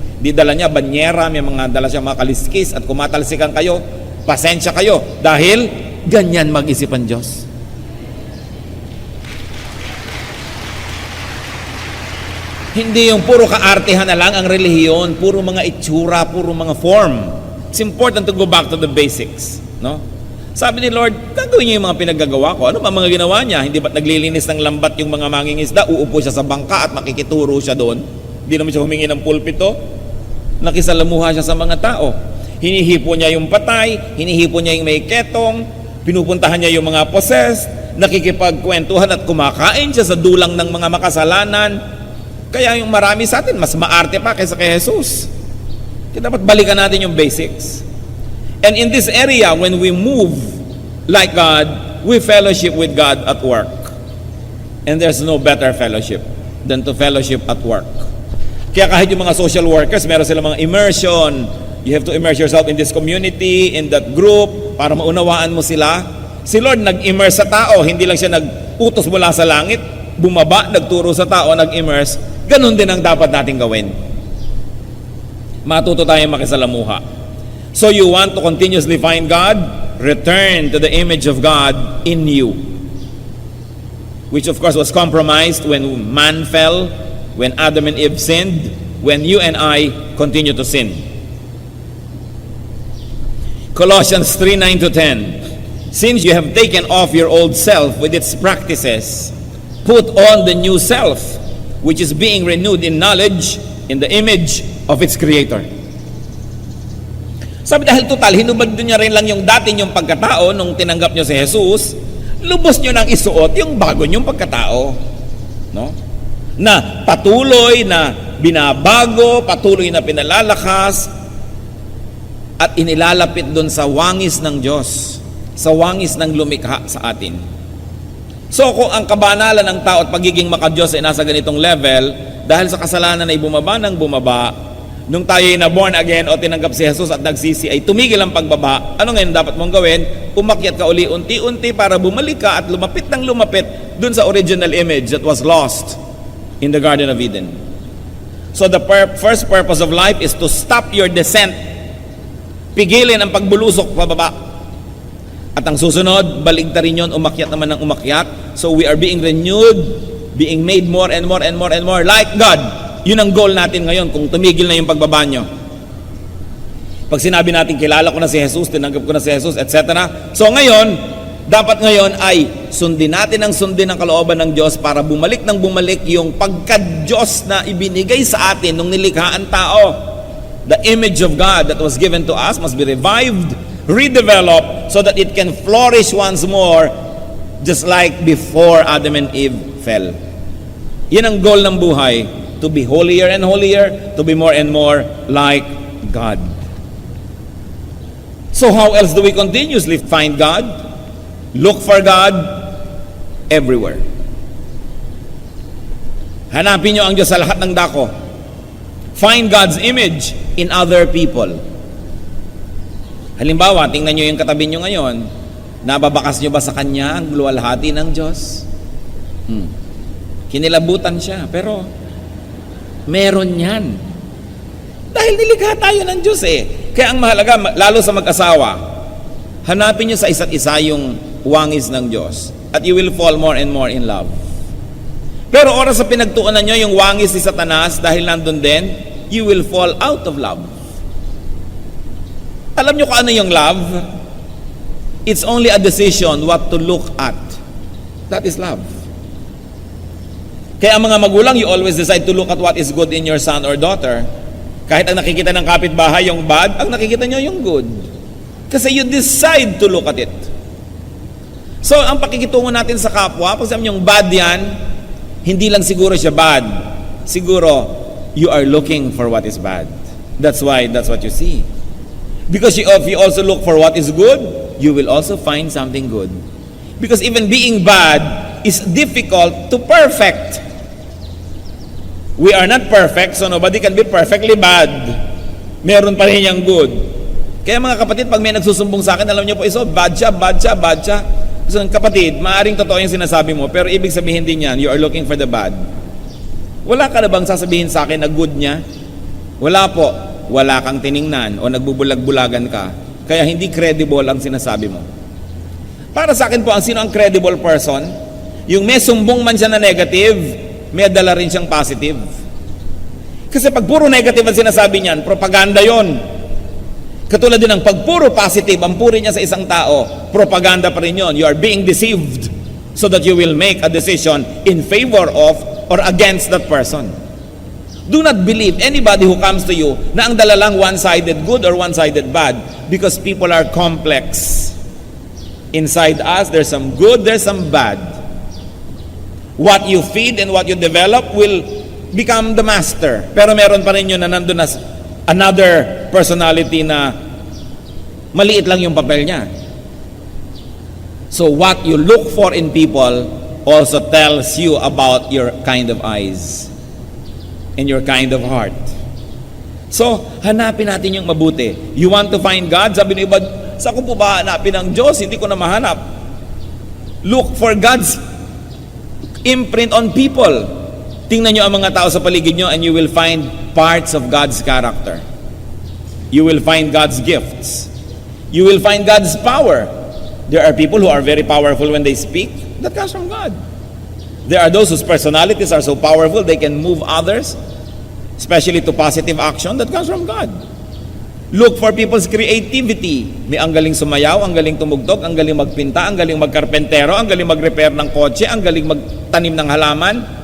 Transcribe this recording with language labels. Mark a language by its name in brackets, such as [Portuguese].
[Filipino] Di dala niya, banyera, may mga dala siya mga kaliskis, at kumatalsikan kayo, pasensya kayo, dahil ganyan mag-isip ang Diyos. Hindi yung puro kaartehan na lang ang relihiyon, puro mga itsura, puro mga form. [English] It's important to go back to the basics. No? [Filipino] Sabi ni Lord, gagawin niyo yung mga pinaggagawa ko. Ano ba mga ginawa niya? Hindi ba't naglilinis ng lambat yung mga mangingisda? Uupo siya sa bangka at makikituro siya doon. Hindi naman siya humingi ng pulpito. Nakisalamuha siya sa mga tao. Hinihipo niya yung patay, hinihipo niya yung may ketong, pinupuntahan niya yung mga possessed, nakikipagkwentuhan at kumakain siya sa dulang ng mga makasalanan. Kaya yung marami sa atin, mas maarte pa kaysa kay Jesus. Kaya dapat balikan natin yung basics. [English] And in this area, when we move like God, we fellowship with God at work. And there's no better fellowship than to fellowship at work. [Filipino] Kaya kahit yung mga social workers, meron silang mga [English] immersion. You have to immerse yourself in this community, in that group, [Filipino] para maunawaan mo sila. Si Lord nag-immerse sa tao, hindi lang siya nag-utos mula sa langit, bumaba, nagturo sa tao, nag-immerse. Ganun din ang dapat natin gawin. Matuto tayong makisalamuha. [English] So you want to continuously find God? Return to the image of God in you. Which of course was compromised when man fell, when Adam and Eve sinned, when you and I continue to sin. Colossians 3:9-10. Since you have taken off your old self with its practices, put on the new self, which is being renewed in knowledge in the image of its creator. [Filipino] Sabi dahil total, hinubad niya rin lang yung dati niyong pagkatao nung tinanggap niyo si Jesus, lubos niyo nang isuot yung bago niyong pagkatao. No? Na patuloy na binabago, patuloy na pinalalakas, at inilalapit doon sa wangis ng Diyos, sa wangis ng lumikha sa atin. So kung ang kabanalan ng tao at pagiging maka-Diyos ay nasa ganitong level, dahil sa kasalanan ay bumaba ng bumaba, nung tayo ay na born again o tinanggap si Jesus at nagsisi, ay tumigil ang pagbaba. Ano ngayon dapat mong gawin? Umakyat ka uli unti-unti para bumalik ka at lumapit ng lumapit doon sa [English] original image that was lost in the Garden of Eden. So the first purpose of life is to stop your descent. [Filipino] Pigilin ang pagbulusok pababa. At ang susunod, baligtarin yun, umakyat naman ng umakyat. [English] So we are being renewed, being made more and more and more and more like God. [Filipino] Yun ang goal natin ngayon kung tumigil na yung pagbaba nyo. Pag sinabi natin, kilala ko na si Jesus, tinanggap ko na si Jesus, etc. So ngayon, dapat ngayon ay sundin natin ang kalooban ng Diyos para bumalik ng bumalik yung pagka-Diyos na ibinigay sa atin nung nilikhaan tao. [English] The image of God that was given to us must be revived, redeveloped, so that it can flourish once more, just like before Adam and Eve fell. [Filipino] Yan ang goal ng buhay, [English] to be holier and holier, to be more and more like God. So how else do we continuously find God? Look for God everywhere. [Filipino] Hanapin nyo ang Diyos sa lahat ng dako. [English] Find God's image in other people. [Filipino] Halimbawa, tingnan nyo yung katabi nyo ngayon. Nababakas nyo ba sa kanya ang luwalhati ng Diyos? Kinilabutan siya, pero meron yan. Dahil nilikha tayo ng Diyos eh. Kaya ang mahalaga, lalo sa mag-asawa, hanapin nyo sa isa't isa yung wangis ng Diyos. [English] At you will fall more and more in love. [Filipino] Pero oras sa pinagtuunan nyo yung wangis ni Satanas, dahil nandun din, [English] you will fall out of love. [Filipino] Alam nyo kung ano yung [English] love? It's only a decision what to look at. That is love. [Filipino] Kaya ang mga magulang, [English] you always decide to look at what is good in your son or daughter. [Filipino] Kahit ang nakikita ng kapitbahay yung bad, ang nakikita nyo yung good. [English] Kasi you decide to look at it. [Filipino] So, ang pakikitungo natin sa kapwa, pag sabi yung bad yan, hindi lang siguro siya bad. [English] Siguro, you are looking for what is bad. That's why, that's what you see. Because if you also look for what is good, you will also find something good. Because even being bad is difficult to perfect. We are not perfect, so nobody can be perfectly bad. [Filipino] Meron pa rin yung good. Kaya mga kapatid, pag may nagsusumbong sa akin, alam niyo po, bad siya, bad siya, bad siya. So kapatid, maaring totoo yung sinasabi mo, pero ibig sabihin din yan, [English] you are looking for the bad. [Filipino] Wala ka na bang sasabihin sa akin na good niya? Wala po. Wala kang tiningnan o nagbubulag-bulagan ka. Kaya hindi credible ang sinasabi mo. Para sa akin po, sino ang credible person? Yung may sumbong man siya na negative, may dala rin siyang positive. Kasi pag puro negative ang sinasabi niyan, propaganda yon. Katulad din ng pag puro positive ang puri niya sa isang tao, propaganda pa rin yon. [English] You are being deceived so that you will make a decision in favor of or against that person. Do not believe anybody who comes to you [Filipino] na ang dala lang [English] one-sided good or one-sided bad, because people are complex. Inside us, there's some good, there's some bad. What you feed and what you develop will become the master. [Filipino] Pero meron pa rin yun na nandun na another personality na maliit lang yung papel niya. [English] So what you look for in people also tells you about your kind of eyes and your kind of heart. So, [Filipino] hanapin natin yung mabuti. [English] You want to find God? [Filipino] Sabi ng iba, saan ko po ba hanapin ang Diyos? Hindi ko na mahanap. [English] Look for God's imprint on people. [Filipino] Tingnan nyo ang mga tao sa paligid nyo [English] and you will find parts of God's character. You will find God's gifts. You will find God's power. There are people who are very powerful when they speak. That comes from God. There are those whose personalities are so powerful they can move others, especially to positive action. That comes from God. Look for people's creativity. [Filipino] May ang galing sumayaw, ang galing tumugtog, ang galing magpinta, ang galing magkarpentero, ang galing mag-repair ng kotse, ang galing magtanim ng halaman.